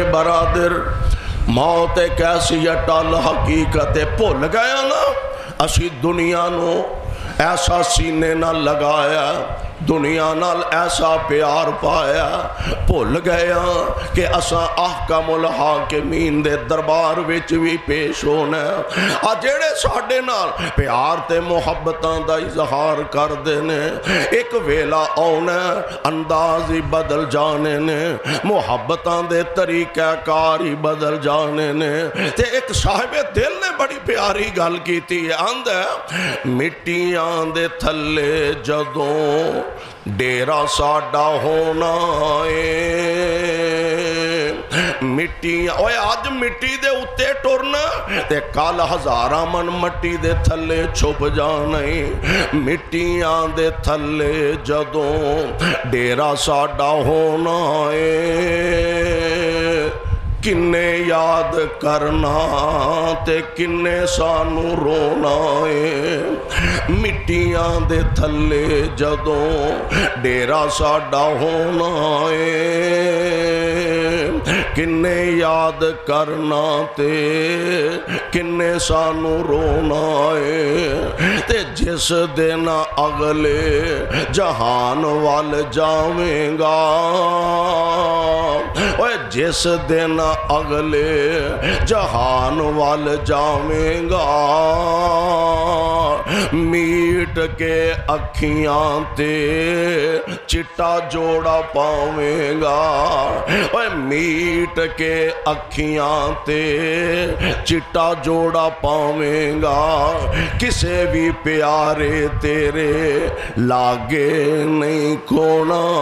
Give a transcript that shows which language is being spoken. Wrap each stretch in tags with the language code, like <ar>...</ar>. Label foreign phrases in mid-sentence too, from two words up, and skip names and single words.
<pa>برادر موت ایک ایسی اٹل حقیقت بھول گیا نا اسی دنیا نو ایسا سینے نہ لگایا دنیا نال ایسا پیار پایا بھول گیا کہ اساں احکم الحاکمین دے دربار وچ بھی پیش ہونا آ جڑے ساڈے نال پیار تے محبتاں دا اظہار کردے نے ایک ویلا آنا انداز ہی بدل جانے نے محبتاں دے طریقہ کار ہی بدل جانے نے تے ایک صاحب دل نے بڑی پیاری گل کیتی ہے آندا مٹیاں دے تھلے جدوں ڈیرا ساڈا ہونا مٹی اوے آج مٹی دے اتے ٹرنا تے کال ہزاراں من مٹی دے تھلے چھپ جانے مٹیاں دے تھلے جدوں ڈیرا ساڈا ہونا کنے یاد کرنا تے کنے سانو رونا مٹیاں دے تھلے جدوں ڈیرا ساڈا ہونا کنے یاد کرنا تے کنے سانو رونا تے جس دن اگلے جہان وال جاویں گا اوے جس دن اگلے جہان وال جاویں گا میٹ کے اکھیاں تے چٹا جوڑا پاویں گا اوے میٹ کے اکھیاں تے چٹا جوڑا پاویں گا کسے بھی پیارے تیرے لاگے نہیں کھونا</pa>